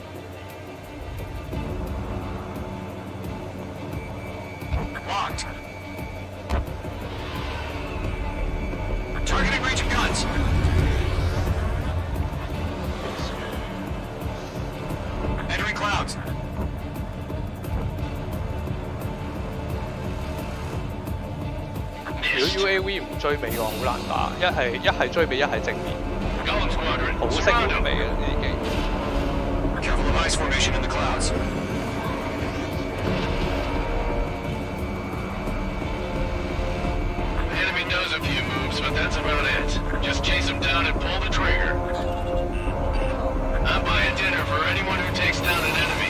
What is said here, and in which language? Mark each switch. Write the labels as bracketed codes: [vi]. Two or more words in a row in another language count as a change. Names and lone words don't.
[en] Locked. Targeting range of guns. Entering clouds. [yue] 如果 UAV 唔追尾嘅話，好難打。一係追尾，一係正面。好識換尾嘅已經。 [en] Careful of ice formation in the clouds. The enemy does a few moves, but that's about it. Just chase them down and pull the trigger. I'm buying dinner for anyone who takes down an enemy.